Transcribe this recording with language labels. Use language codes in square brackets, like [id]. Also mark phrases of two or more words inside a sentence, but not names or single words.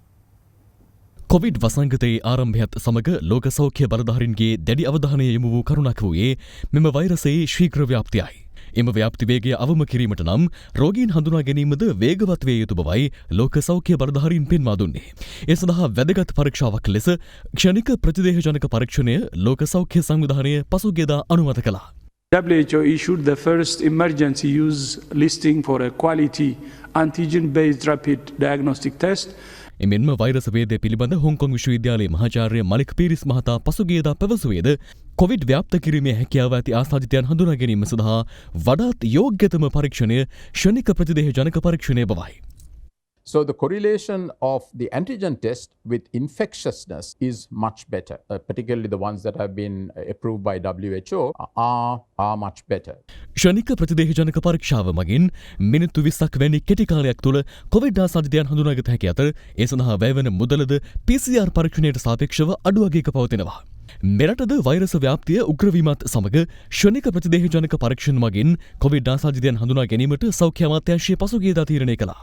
[si] කොවිඩ් වසංගතයේ ආරම්භයත් සමග ලෝක සෞඛ්‍ය බලධාරීන්ගේ දැඩි අවධානය යොමු වූ කරුණක් වූයේ මෙම වෛරසයේ ශීඝ්‍ර ව්‍යාප්තියයි. එම ව්‍යාප්ති වේගය අවම කිරීමට නම් රෝගීන් හඳුනා ගැනීමද වේගවත් වේ යුතු බවයි ලෝක සෞඛ්‍ය බලධාරීන් පෙන්වා දුන්නේ. ඒ සඳහා වැදගත් පරීක්ෂාවක් ලෙස ක්ෂණික ප්‍රතිදේහජනක පරීක්ෂණය ලෝක සෞඛ්‍ය සංවිධානය පසුගියදා අනුමත කළා. [en] WHO issued the first emergency use listing for a quality antigen-based rapid diagnostic test. [si] එමෙන්ම වෛරස වේදය පිළිබඳ හොංකොං විශ්වවිද්‍යාලයේ මහාචාර්ය මලික් පීරිස් මහතා පසුගියදා පැවසුවේද කොවිඩ් ව්‍යාප්ත කිරීමේ හැකියාව ඇති ආසාදිතයන් හඳුනා ගැනීම සඳහා වඩාත් යෝග්‍යතම පරීක්ෂණය ෂණික ප්‍රතිදේහජනක පරීක්ෂණය බවයි. [en] So the correlation of the antigen test with infectiousness is much better, particularly the ones that have been approved by WHO are much better. [si] ෂණික ප්‍රතිදේහජනක පරීක්ෂාව මගින් මිනිත්තු 20ක් වැනි කෙටි කාලයක් තුළ කොවිඩ් ආසාදිතයන් හඳුනාගත හැකි අතර ඒ සඳහා වැයවන මුදලද PCR පරීක්ෂණයට සාපේක්ෂව අඩු වගයක පවතිනවා. මෙරටද වෛරස ව්‍යාප්තිය උග්‍රවීමත් සමග ෂණික ප්‍රතිදේහජනක පරීක්ෂණ මගින් කොවිඩ් ආසාදිතයන් හඳුනා ගැනීමට සෞඛ්‍ය අමාත්‍යාංශය පසුගියදා තීරණය කළා.